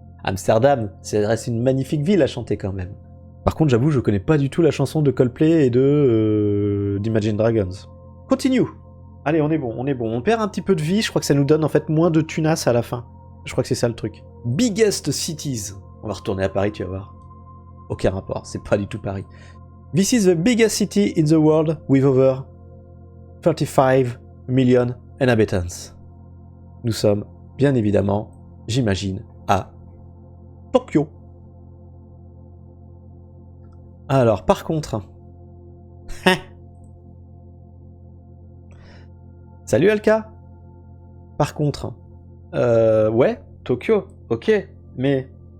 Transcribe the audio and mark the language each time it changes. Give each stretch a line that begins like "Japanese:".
French: Amsterdam, ça reste une magnifique ville à chanter quand même. Par contre, j'avoue, je connais pas du tout la chanson de Coldplay et de d'Imagine Dragons. Continue. Allez, on est bon. On perd un petit peu de vie, je crois que ça nous donne en fait moins de tunas à la fin. Je crois que c'est ça le truc.
English: Biggest cities.
French: On va retourner à Paris, tu vas voir. Aucun rapport, c'est pas du tout Paris.
English: This is the biggest city in the world with over 35 million inhabitants.
French: Nous sommes, bien évidemment, j'imagine, à Tokyo. Alors, par contre... Salut Alka. Par contre... ouais, Tokyo, ok, mais...